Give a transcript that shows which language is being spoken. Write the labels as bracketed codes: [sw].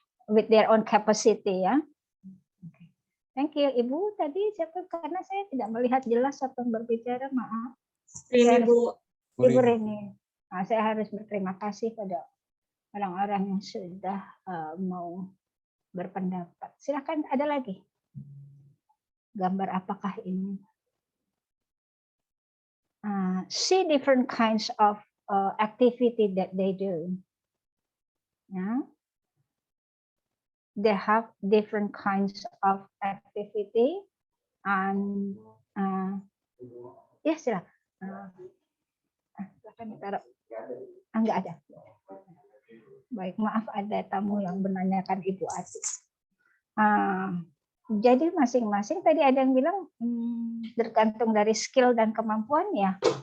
[en] With their own capacity ya. Thank you, [id] Ibu. Tadi siapa? Karena saya tidak melihat jelas siapa yang berbicara, maaf. Ini Bu. Ibu Rini. Nah, saya harus berterima kasih pada orang-orang yang sudah mau berpendapat. Silakan, ada lagi. Gambar apakah ini? [en] See different kinds of activity that they do. Yeah. They have different kinds of activity and [id] ya silakan. Silakan ditaruh. Enggak ada. Baik, maaf ada tamu yang menanyakan Ibu Ati. Jadi masing-masing tadi ada yang bilang tergantung dari skill dan kemampuan ya.